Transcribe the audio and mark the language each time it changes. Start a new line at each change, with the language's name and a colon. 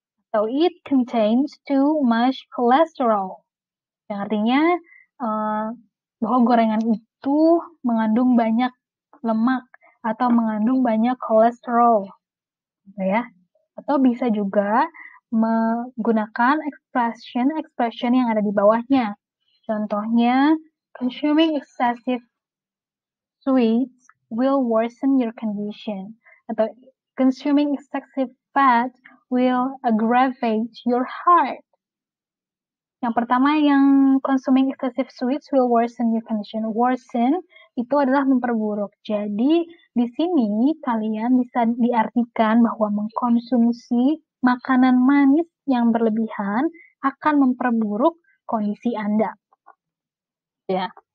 English: Atau it contains too much cholesterol.
Indonesian: Yang artinya bahwa gorengan itu mengandung banyak lemak atau mengandung banyak kolesterol. Gitu ya. Atau bisa juga menggunakan expression yang ada di bawahnya. Contohnya,
English: consuming excessive sweets will worsen your condition. Atau consuming excessive fat will aggravate your heart.
Indonesian: Yang pertama, yang
English: consuming excessive sweets will worsen your condition.
Indonesian: Worsen itu adalah memperburuk. Jadi, di sini kalian bisa diartikan bahwa mengkonsumsi makanan manis yang berlebihan akan memperburuk kondisi Anda. Ya.